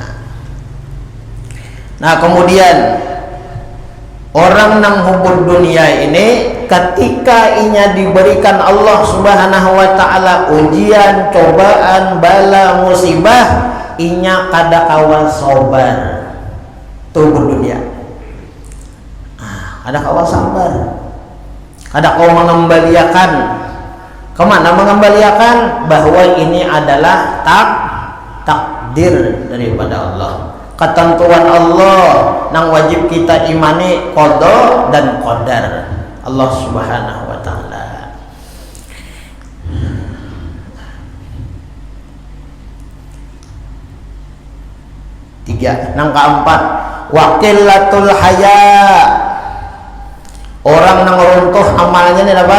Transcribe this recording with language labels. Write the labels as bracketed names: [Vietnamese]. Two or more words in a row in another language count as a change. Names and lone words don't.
[Banjar] Nah, kemudian orang nang hubbud dunia ini ketika inya diberikan Allah [Arabic] سبحانه وتعالى [Banjar] ujian, cobaan, bala, musibah, inya kada kawan sabar tuh hubbud dunia. ada kau sabar, ada kau mengembalikan. Kemana mengembalikan? Bahwa ini adalah takdir daripada Allah, ketentuan Allah nang wajib kita imani, qada dan qadar Allah [Arabic] سبحانه وتعالى. Tiga, nang keempat, وقلة الحياء. [Banjar] Orang nang runtuh amalnya ini apa?